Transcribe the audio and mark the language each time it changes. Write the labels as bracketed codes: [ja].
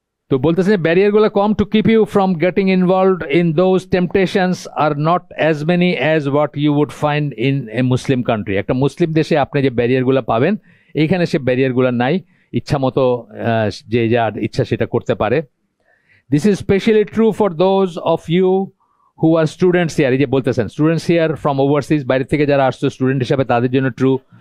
[bn] তো বলতেছেন [en] ব্যারিয়ারগুলো কম to keep you from getting involved in those temptations are not as many as what you would find in a Muslim country. [bn] একটা মুসলিম দেশে আপনি যে ব্যারিয়ারগুলো পাবেন, এইখানে সে ব্যারিয়ারগুলো নাই, ইচ্ছা মতো যে যার ইচ্ছা সেটা করতে পারে। [en] This is especially true for those of you who are students here. [bn] এই যে বলতেছেন [en] students here from overseas, [bn] বাইরে থেকে যারা আসছো স্টুডেন্ট হিসাবে, তাদের জন্য ট্রু।